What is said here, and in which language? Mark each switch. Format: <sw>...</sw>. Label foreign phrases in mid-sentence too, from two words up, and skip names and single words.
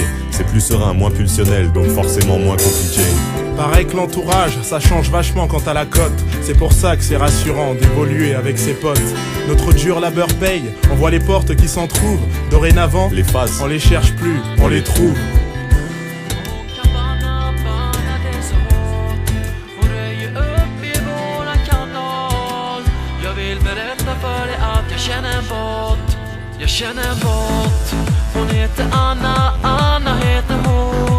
<fr>C'est plus serein, moins pulsionnel, donc forcément moins compliqué. Pareil que l'entourage, ça change vachement quant à la cote. C'est pour ça que c'est rassurant d'évoluer avec ses potes. Notre dur labeur paye, on voit les portes qui s'en trouvent. Dorénavant, les faces, on les cherche plus, on les trouve.</fr> <sv>Jag känner en bot. Hon heter Anna, Anna heter hon.</sv>